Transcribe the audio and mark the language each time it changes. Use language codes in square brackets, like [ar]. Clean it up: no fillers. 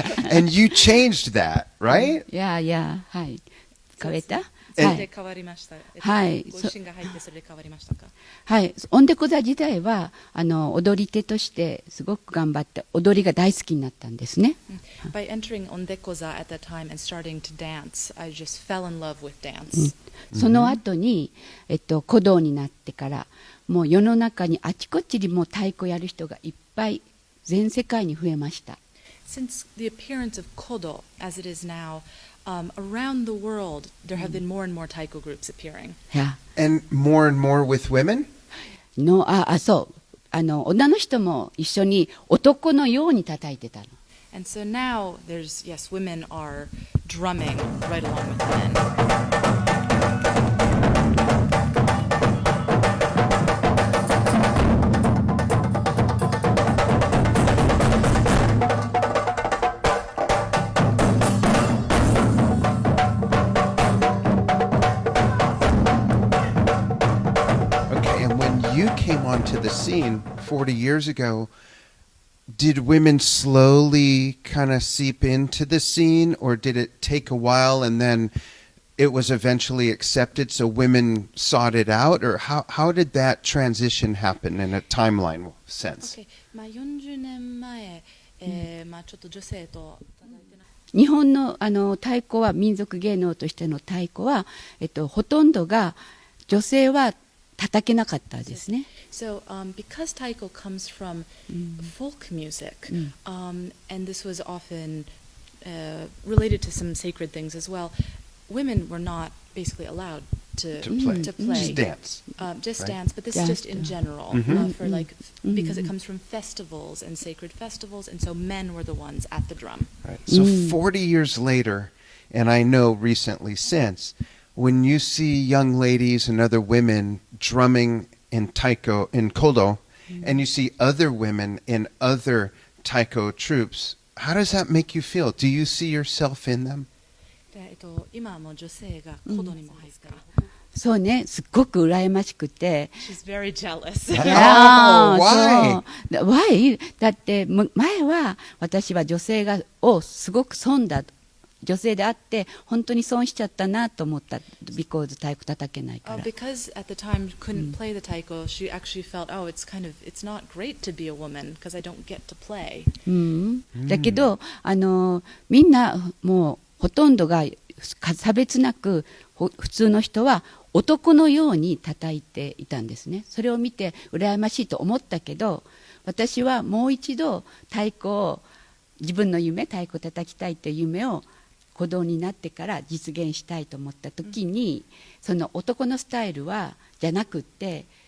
[en] And you changed that, right? [ja] いや、はい。変えた？それで変わりました。はい。ご自身が入ってそれで変わりましたか？はい。オンデコ座自体は踊り手としてすごく頑張って踊りが大好きになったんですね。 [en] By entering Ondekoza at that time and starting to dance, I just fell in love with dance. [ja] その後に鼓動になってからもう世の中にあちこちにも太鼓やる人がいっぱい全世界に増えました。 [en] Since the appearance of Kodo as it is now, around the world, there have been more and more taiko groups appearing. Yeah. And more with women? [ja] No, そう。女の人も一緒に男のように叩いてたの。 [en] And so now there's, yes, women are drumming right along with men. Okay, and when you came onto the scene 40 years ago, did women slowly kind of seep into the scene, or did it take a while and then it was eventually accepted, so women sought it out? Or how did that transition happen in a timeline sense? [ja] Okay. 40年前、ちょっと女性と日本の太鼓は民族芸能としての太鼓は、ほとんどが女性は叩けなかったですね。 [en] So, because taiko comes from folk music, and this was often related to some sacred things as well, women were not basically allowed to play. Just dance. Just right? dance, but this is just in general, for like, because it comes from festivals and sacred festivals, and so men were the ones at the drum. Right. So 40 years later, and I know recently since, when you see young ladies and other women drumming in taiko, in kodo, and you see other women in other taiko troops, how does that make you feel? Do you see yourself in them? [ja] で今も女性がコドにも入った。そうね、すっごく羨ましくて。 [en] She's very jealous. Oh, why? [ja] そう [en] Why? [ja] だって前は私は女性をすごく損だ、女性であって本当に損しちゃったなと思った。 [en] because [ja] 太鼓叩けないから。 [en] Because at the time couldn't play the taiko, she actually felt, oh, it's not great to be a woman because I don't get to play. [ja] だけどみんなもうほとんどが差別なく普通の人は男のように叩いていたんですね。それを見て羨ましいと思ったけど、私はもう一度太鼓を自分の夢、太鼓を叩きたいという夢を鼓動になってから実現したいと思った時に、その男のスタイルじゃなくって